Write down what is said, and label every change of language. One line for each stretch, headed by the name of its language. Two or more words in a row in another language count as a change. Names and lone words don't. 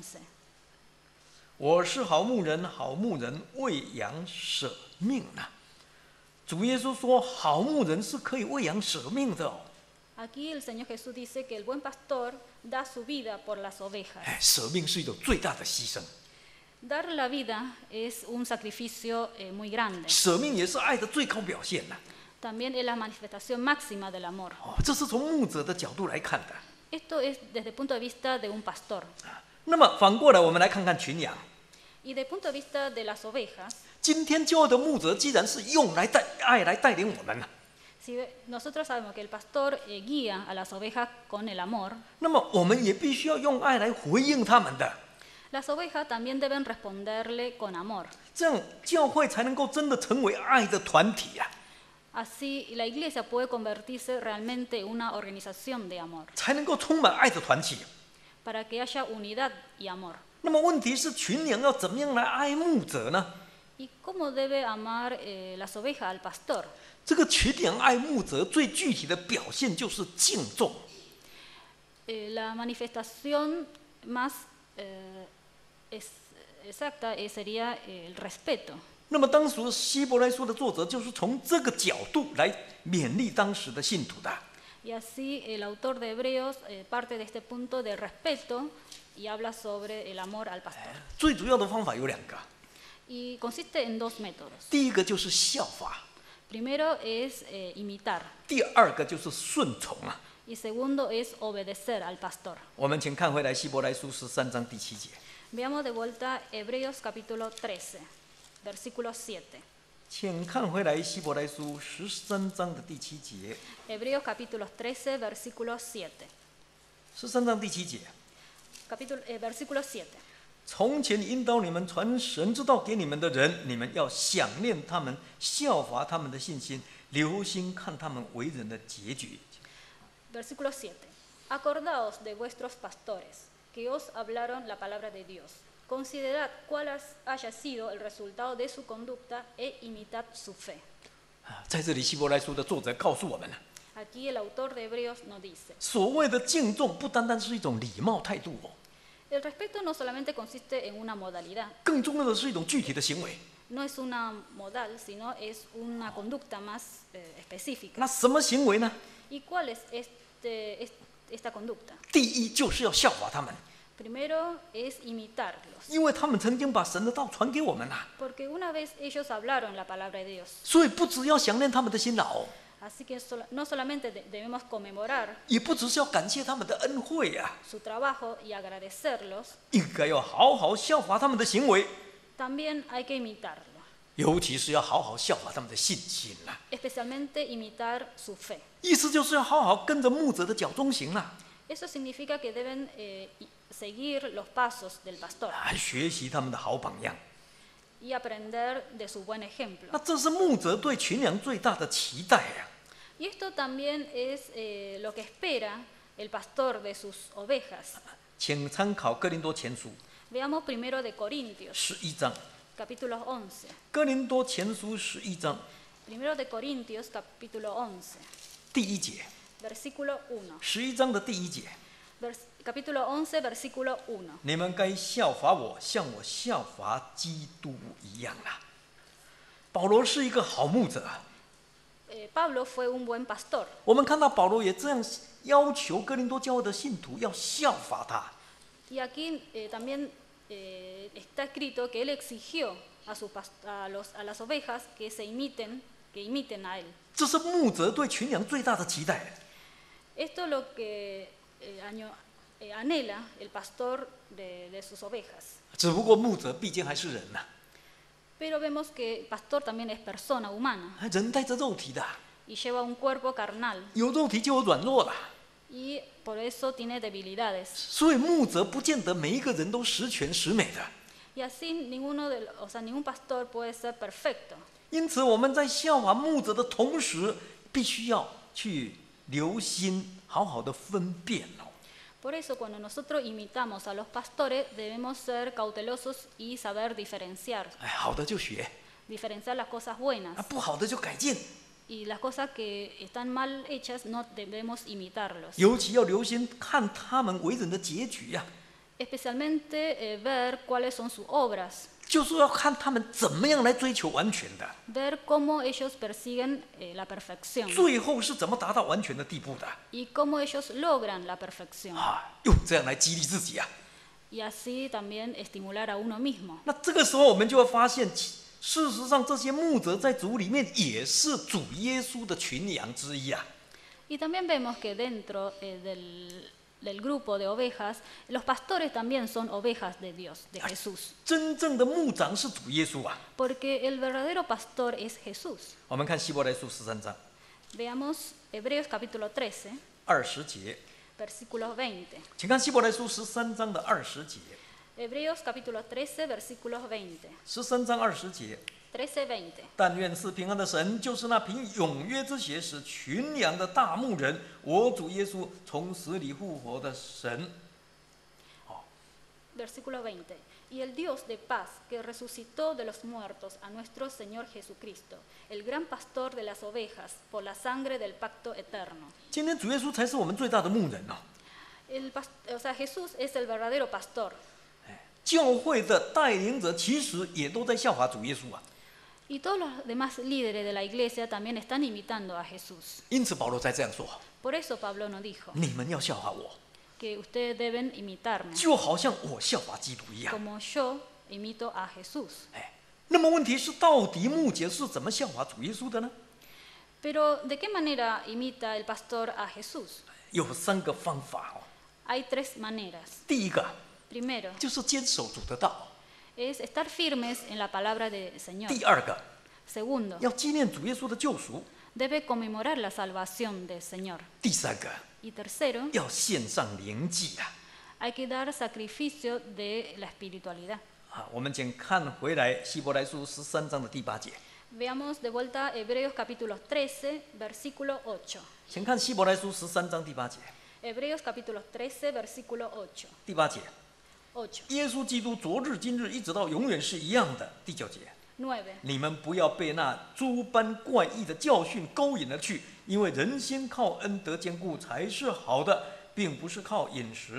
Chinese: 我是好牧人，好牧人为羊舍命啊！主耶稣说，好牧人是可以为羊舍命的哦。
Spanish: Aquí el Señor Jesús dice que el buen pastor da su vida por las ovejas.
Chinese: 舍命是一种最大的牺牲，
Spanish: Dar la vida es un sacrificio muy grande.
Chinese: 舍命也是爱的最高表现呐。
Spanish: También es la manifestación máxima del amor.
Chinese: 这是从牧者的角度来看的。
Spanish: Esto es desde el punto de vista de un pastor.
Chinese: 那么反过来，我们来看看群羊。
Spanish: Y desde el punto de vista de las ovejas,
Chinese: 今天教会的牧者既然是用爱来带领我们啊，
Spanish: si nosotros sabemos que el pastor guía a las ovejas con el amor,
Chinese: 那么我们也必须要用爱来回应他们的，
Spanish: las ovejas también deben responderle con amor.
Chinese: 这样教会才能够真的成为爱的团体啊。
Spanish: Así la iglesia puede convertirse realmente en una organización de amor,
Chinese: 才能够充满爱的团体。
Spanish: para que haya unidad y amor.
Chinese: 那么问题是，群羊要怎么样来爱牧者呢？
Spanish: ¿Y cómo debe amar las ovejas al pastor?
Chinese: 这个群羊爱牧者最具体的表现就是敬重。
Spanish: La manifestación más exacta sería el respeto.
Chinese: 那么当时希伯来书的作者就是从这个角度来勉励当时的信徒的。
Spanish: Y así el autor de Hebreos parte de este punto de respeto y habla sobre el amor al pastor.
Chinese: 最主要的方法有两个，
Spanish: Y consiste en dos métodos.
Chinese: 第一个就是效法，
Spanish: Primero es imitar
Chinese: 第二个就是顺从啊。
Spanish: y segundo es obedecer al pastor.
Chinese: 我们请看回来希伯来书13章第7节，
Spanish: Veamos de vuelta Hebreos capítulo 13, versículo 7.
Chinese: 请看回来希伯来书13章的第7节，
Spanish: Hebreos capítulo 13, versículo 7.
Chinese: 13 章第7节。
Spanish: Versículo 7.
Chinese: 从前引导你们传神之道给你们的人，你们要想念他们，效法他们的信心，留心看他们为人的结局。
Spanish: Versículo 7. Acordaos de vuestros pastores, que os hablaron la palabra de Dios. Considerad cuál haya sido el resultado de su conducta e imitad su fe.
Chinese: 在这里，希伯来书的作者告诉我们，
Spanish: Aquí el autor de Hebreos nos dice,
Chinese: 所谓的敬重，不单单是一种礼貌态度哦，
Spanish: el respeto no solamente consiste en una modalidad,
Chinese: 更重要的是一种具体的行为。
Spanish: no es una modal, sino es una conducta más específica.
Chinese: 那什么行为呢？
Spanish: ¿Y cuál es esta conducta?
Chinese: 第一，就是要效法他们，
Spanish: Primero es imitarlos,
Chinese: 因为他们曾经把神的道传给我们啦，
Spanish: porque una vez ellos hablaron la palabra de Dios.
Chinese: 所以不只要想念他们的辛劳，
Spanish: Así que no solamente debemos conmemorar
Chinese: 也不只是要感谢他们的恩惠啊，
Spanish: su trabajo y agradecerlos,
Chinese: 应该要好好效法他们的行为，
Spanish: también hay que imitarlo,
Chinese: 尤其是要好好效法他们的信心啦。
Spanish: especialmente imitar su fe.
Chinese: 意思就是要好好跟着牧者的脚中行啦，
Spanish: Eso significa que deben seguir los pasos del pastor
Chinese: 来学习他们的好榜样。
Spanish: y aprender de su buen
Chinese: 那
Spanish: ejemplo.
Chinese: 这是牧者对群羊最大的期待呀、
Spanish: Y esto también es lo que espera el pastor de sus ovejas.
Chinese: 请参考哥林多前书
Spanish: Veamos primero de Corintios,
Chinese: 11 章，
Spanish: capítulo 11.
Chinese: 哥林多前书11章
Spanish: Primero de Corintios, capítulo 11,
Chinese: 第1节，
Spanish: versículo 1.
Chinese: 11章的第1节，
Spanish: Capítulo 11, versículo 1.
Chinese: 你们该效法我，像我效法基督一样啦。保罗是一个好牧者，
Spanish: Pablo fue un buen pastor.
Chinese: 我们看到保罗也这样要求哥林多教会的信徒要效法他。
Spanish: Y aquí también está escrito que él exigió a las ovejas que imiten a él.
Chinese: 这是牧者对群羊最大的期待。
Spanish: Esto es lo que anhela el pastor de sus ovejas.
Chinese: 只不过牧者毕竟还是人呐、
Spanish: Pero vemos que el pastor también es persona humana
Chinese: 人带着肉体的，
Spanish: y lleva un cuerpo carnal
Chinese: 有肉体就有软弱啦。
Spanish: y por eso tiene debilidades.
Chinese: 所以牧者不见得每一个人都十全十美的。
Spanish: Y así ningún pastor puede ser perfecto.
Chinese: 因此我们在效法牧者的同时，必须要去留心，好好的分辨哦。
Spanish: Por eso cuando nosotros imitamos a los pastores debemos ser cautelosos y saber diferenciar
Chinese: 哎，好的就学，
Spanish: las cosas buenas
Chinese: 不好的就改进。
Spanish: y las cosas que están mal hechas no debemos imitarlos.
Chinese: 尤其要留心看他们为人的结局呀、
Spanish: Especialmente ver cuáles son sus obras,
Chinese: 就是要看他们怎么样来追求完全的，
Spanish: ver cómo ellos persiguen la perfección
Chinese: 最后是怎么达到完全的地步的
Spanish: y cómo ellos logran la perfección.
Chinese: 啊，用这样来激励自己啊。
Spanish: Y así también estimular a uno mismo.
Chinese: 那这个时候我们就会发现，事实上这些牧者在主里面也是主耶稣的群羊之一啊。
Spanish: Y también vemos que dentro del grupo de ovejas, los pastores también son ovejas de Dios, de Jesús.
Chinese: 真正的牧长是主耶稣啊。
Spanish: Porque el verdadero pastor es Jesús.
Chinese: 我们看希伯来书13章
Spanish: Veamos Hebreos capítulo 13,
Chinese: 20 节，
Spanish: versículo 20.
Chinese: 请看希伯来书13章的20节。
Spanish: Hebreos capítulo 13, versículos 20.
Chinese: 13章20节， 13:20. 但愿赐平安的神，就是那凭永约之血使群羊的大牧人，我主耶稣从死里复活的神。
Spanish: Versículo 20. Y el Dios de paz, que resucitó de los muertos a nuestro Señor Jesucristo, el gran pastor de las ovejas, por la sangre del pacto eterno.
Chinese: 今天主耶稣才是我们最大的牧人哦。
Spanish: O sea, Jesús es el verdadero pastor.
Chinese: 教会的带领者其实也都在效法主耶稣啊。
Spanish: Y todos los demás líderes de la iglesia también están imitando a Jesús.
Chinese: 因此保罗才这样说：
Spanish: Por eso Pablo nos dijo
Chinese: 你们要效法我，
Spanish: que ustedes deben imitarme,
Chinese: 就好像我效法基督一样。
Spanish: como yo imito a Jesús.
Chinese: 那么问题是，到底牧者是怎么效法主耶稣的呢？
Spanish: Pero ¿de qué manera imita el pastor a Jesús?
Chinese: 有3个方法哦。
Spanish: Hay 3 maneras.
Chinese: 第一个
Spanish: Primero
Chinese: 就是坚守主的道，
Spanish: es estar firmes en la palabra del Señor.
Chinese: 第二个
Spanish: Segundo,
Chinese: 要纪念主耶稣的救赎，
Spanish: debe conmemorar la salvación del Señor.
Chinese: 第三个
Spanish: Y tercero,
Chinese: 要献上灵祭啊。
Spanish: hay que dar sacrificio de la espiritualidad.
Chinese: 我们请看回来希伯来书13章的第8节，
Spanish: Veamos de vuelta Hebreos capítulo 13, versículo 8.
Chinese: 请看希伯来书13章第8节，
Spanish: Hebreos capítulo 13, versículo 8.
Chinese: 第8节， 8. 耶稣基督昨日今日一直到永远是一样的。第9节， 9. 你们不要被那诸般怪异的教训勾引了去，因为人心靠恩德坚固才是好的，并不是靠饮食。